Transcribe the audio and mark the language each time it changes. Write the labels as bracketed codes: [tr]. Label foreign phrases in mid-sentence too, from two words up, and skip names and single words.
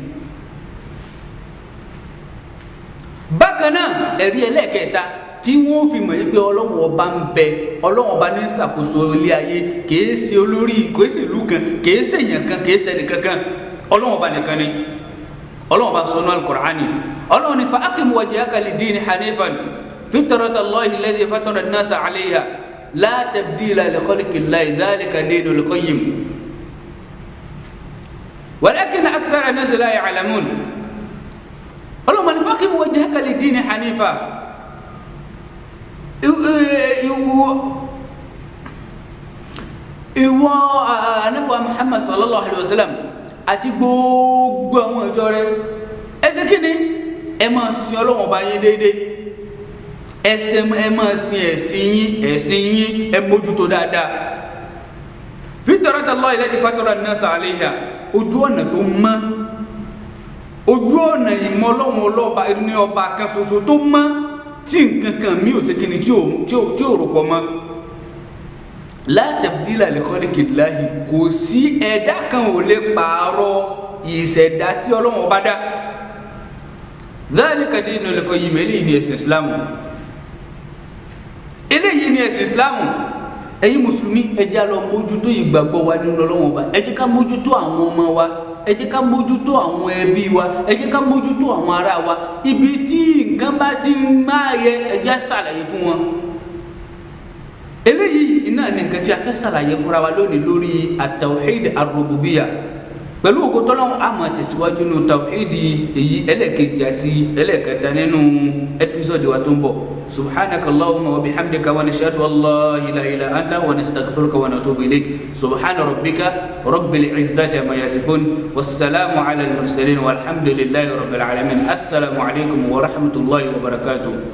[yo] bákan náà ẹ̀rí ẹlẹ́ẹ̀kẹta tí wọ́n fi mọ̀ yí pé Ọlọ́run ọba ń bẹ Ọlọ́run ọba ní ṣàkóso ilé ayé kìí ṣe olórí kìí ṣe ìlú kan kìí ṣe èèyàn kan kìí ṣe ẹnìkankan Ọlọ́run ọba nìkan ni Ọlọ́run ọba sọ nínú al-Qur'ani Ọlọ́run ní [ar] فأقم وجهك للدين حنيفا فطرت الله التي فطر الناس عليها لا تبديل لخلق الله ذلك الدين القيم ولكن أكثر الناس لا يعلمون [yo] Ọlọ́run ní [ar] فأقم وجهك للدين حنيفا [yo] ìwọ Ànábì Muhammad [ar] صلى الله عليه وسلم [yo] àti gbogbo àwọn ìjọ rẹ̀ ẹ ṣe kíni ẹ máa sìn Ọlọ́run ọba yín déédéé ẹ máa sìn ẹ̀sìn yín ẹ mójútó dáadáa [ar] فطرت الله التي فطر الناس عليها [yo] ojú ọ̀nà tó mọ́ ojú ọ̀nà ìmọ̀ Ọlọ́run ọlọ́ba ní ọba kan ṣoṣo tó mọ́ tí nǹkan kan mi ò ṣe kíni tí ò rò pọ̀ mọ́ [ar] لا تبديل لخلق الله [yo] kò sí ẹ̀dá kan ò lè pààrọ̀ ìṣẹ̀dá tí Ọlọ́run ọba dá [ar] ذلك الدين القيم [yo] eléyìí ni ẹ̀sìn Islamu eléyìí ni ẹ̀sìn Islamu ẹ̀yin mùsùlùmí ẹ jẹ́ lọ mójútó ìgbàgbọ́ wa nínú Ọlọ́run ọba ẹ jẹ́ ká mójútó àwọn ọmọ wa ẹ jẹ́ ká mójútó àwọn ẹbí wa ẹ jẹ́ ká mójútó àwọn ará wa ibi tí nǹkan bá ti máa yẹ ẹ jẹ́ ṣàlàyé fún wọn eléyìí iná ní nǹkan tí a fẹ́ ṣàlàyé fúnra wa lónìí lórí [ar] التوحيد الربوبية [yo] pẹ̀lú ògo t'Ọlọ́run a máa tẹ̀síwájú nínú tawhid èyí ẹlẹ́ẹ̀kejì àti ẹlẹ́ẹ̀kẹta nínú ẹ́písọ́dì wa tó ń bọ̀ [ar] سبحانك اللهم وبحمدك ونشهد أن لا إله إلا أنت ونستغفرك ونتوب إليك سبحان ربك رب العزة عما يصفون والسلام على المرسلين والحمد لله رب العالمين السلام عليكم ورحمة الله وبركاته.